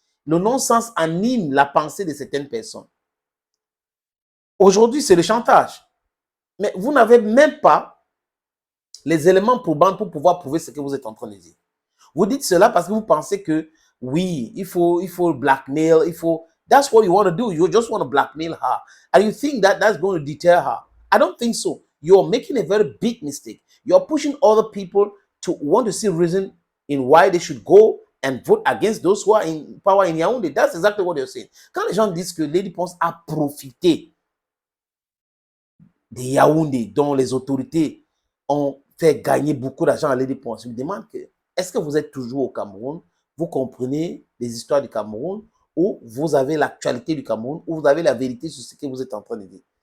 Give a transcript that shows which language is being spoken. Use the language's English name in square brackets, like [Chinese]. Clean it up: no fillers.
[French] Le non-sens anime la pensée de certaines personnes. Aujourd'hui, c'est le chantage. Mais vous n'avez même pas les éléments probants pour pouvoir prouver ce que vous êtes en train de dire. Vous dites cela parce que vous pensez que oui, il faut blackmail, il faut. [English] That's what you want to do. You just want to blackmail her. And you think that that's going to deter her. I don't think so. You're making a very big mistake. You're pushing other people to want to see reason in why they should go and vote against those who are in power in Yaoundé. That's exactly what they're saying. [French] Quand les gens disent que Lady Ponce a profité des Yaoundé, dont les autorités ont fait gagner beaucoup d'argent à Lady Ponce, je me demande que est-ce que vous êtes toujours au Cameroun? Vous comprenez les histoires du Cameroun ou vous avez l'actualité du Cameroun ou vous avez la vérité sur ce que vous êtes en train de dire?